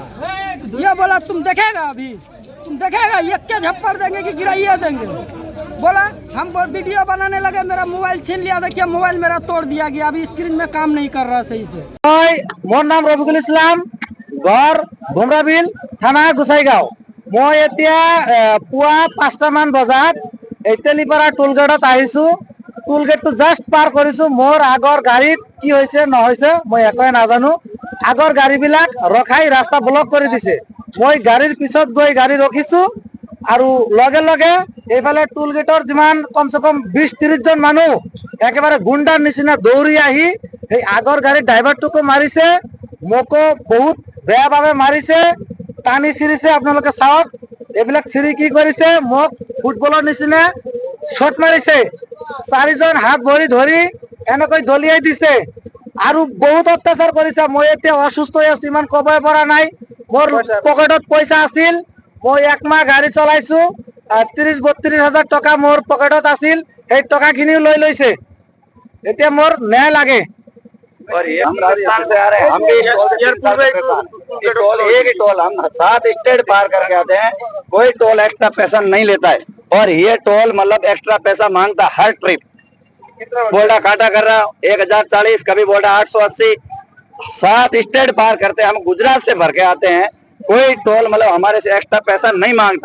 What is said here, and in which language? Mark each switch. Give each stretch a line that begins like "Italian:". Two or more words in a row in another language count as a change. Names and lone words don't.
Hindi: ये बोला तुम देखेगा, अभी तुम देखेगा, ये क्या झप्पड़ देंगे कि गिराइया देंगे। बोला हम वीडियो बनाने लगे, मेरा मोबाइल छीन लिया। देखिए मोबाइल मेरा तोड़ दिया गया, अभी स्क्रीन में काम नहीं कर रहा सही से।
Assamese: মোৰ নাম ৰফিকুল ইছলাম, ঘৰ ভুমৰাবিল, থানা গোসাইগাঁও। মই এতিয়া পুৱা 5টা মান বজাত তেলীপাৰা টোল গেটত আহিছু। টোল গেট তো জাষ্ট পাৰ কৰিছু। মোৰ আগৰ গাড়ীত কি হৈছে ন হৈছে মই একো নাজানো। আগৰ গাড়ী বিলাক ৰখাই ৰাস্তা ব্লক কৰি দিছে। মই গাড়ীৰ পিছত গৈ গাড়ী ৰখিছু আৰু লগে লগে এইফালে টোল গেটৰ যিমান
Hindi: कम से कम
Assamese: 20-30 জন মানুহ একেবাৰে গুণ্ডাৰ নিচিনা দৌৰি আহি এই আগৰ গাড়ী ড্ৰাইভাৰটোকো মাৰিছে, মোকো বহুত বেয়া ভাবে মাৰিছে, টানি চিৰিছে। আপোনালোকে চাওক এইবিলাক চিৰি কি কৰিছে, মোক ফুটবলৰ নিচিনা শট মাৰিছে। 4জন হাত ভৰি ধৰি এনেকৈ দলিয়াই দিছে আৰু বহুত অত্যাচাৰ কৰিছে। মই এতিয়া অসুস্থ হৈ আছো, ইমান কবই পৰা নাই। মোৰ পকেটত পইচা আছিল, মই 1 মাহ গাড়ী চলাইছো। 30-32 হাজাৰ টকা মোৰ পকেটত আছিল, সেই টকাখিনিও লৈ লৈছে। এতিয়া মোৰ ন্যায় লাগে।
Hindi: और ये हम राजस्थान से आ रहे हैं, हम भी टोल एक ही टोल, हम 7 स्टेट पार करके आते हैं, कोई टोल एक्स्ट्रा पैसा नहीं लेता है। और ये टोल मतलब एक्स्ट्रा पैसा मांगता है हर ट्रिप। बोल्डा काटा कर रहा 1040, कभी बोल्डा 880, 7 स्टेट पार करते हैं, हम गुजरात से भर के आते हैं, कोई टोल मतलब हमारे से एक्स्ट्रा पैसा नहीं मांगता है।